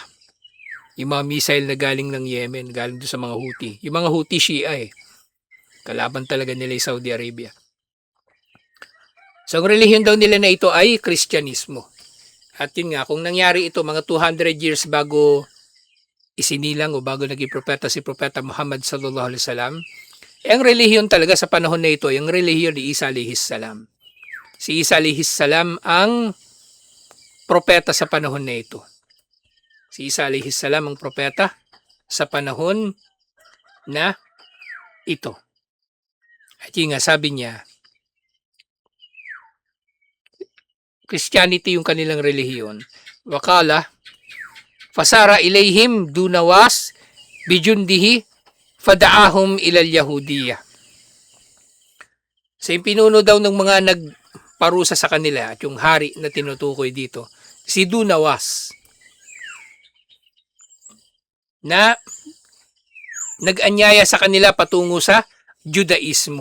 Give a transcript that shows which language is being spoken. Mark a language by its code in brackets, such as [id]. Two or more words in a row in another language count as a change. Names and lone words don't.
[tl] Yung mga missile na galing ng Yemen, galing doon sa mga Houthi. Yung mga Houthi Shia kalaban talaga nila yung Saudi Arabia. So ang relihiyon daw nila na ito ay Kristyanismo. At yun nga, kung nangyari ito mga 200 years bago isinilang o bago naging propeta si Propeta Muhammad [ar] صلى الله عليه وسلم, [tl] ang relihiyon talaga sa panahon na ito, yung relihiyon ni Isa [ar] عليه السلام. [tl] Si Isa [ar] عليه السلام [tl] ang propeta sa panahon na ito. Si Isa [ar] عليه السلام [tl] ang propeta sa panahon na ito. At yun nga, sabi niya, Christianity yung kanilang relihiyon. [ar] وقال فسار إليهم ذو نواس بجنده فدعاهم إلى اليهودية. [tl] So yung pinuno daw ng mga nagparusa sa kanila at yung hari na tinutukoy dito, si Dunawas, na nag-anyaya sa kanila patungo sa Judaismo.